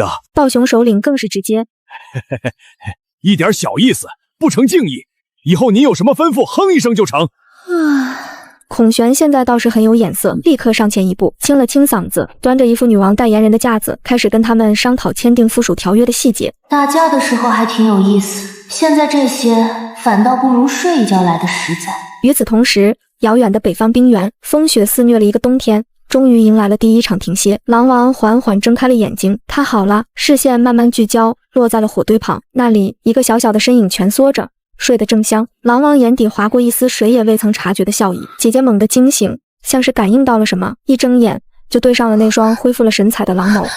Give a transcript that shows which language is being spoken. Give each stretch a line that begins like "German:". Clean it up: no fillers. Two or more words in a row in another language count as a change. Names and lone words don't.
Chinese: 道雄首領更是直接，一點小意思，不成敬意。以後您有什麼吩咐，哼一聲就成。孔玄現在倒是很有眼色，立刻上前一步，清了清嗓子，端着一副女王代言人的架子，開始跟他們商討簽訂附屬條約的細節。打架的時候還挺有意思，現在這些反倒不如睡一覺來的實在。與此同時，遙遠的北方冰原，風雪肆虐了一個冬天，終於迎來了第一場停歇。狼王緩緩睜開了眼睛，他好了，視線慢慢聚焦，落在了火堆旁，那裡一個小小的身影蜷縮着，睡得正香。狼王眼底劃過一絲誰也未曾察覺的笑意。姐姐猛地驚醒，像是感應到了什麼，一睜眼就對上了那雙恢復了神采的狼眸。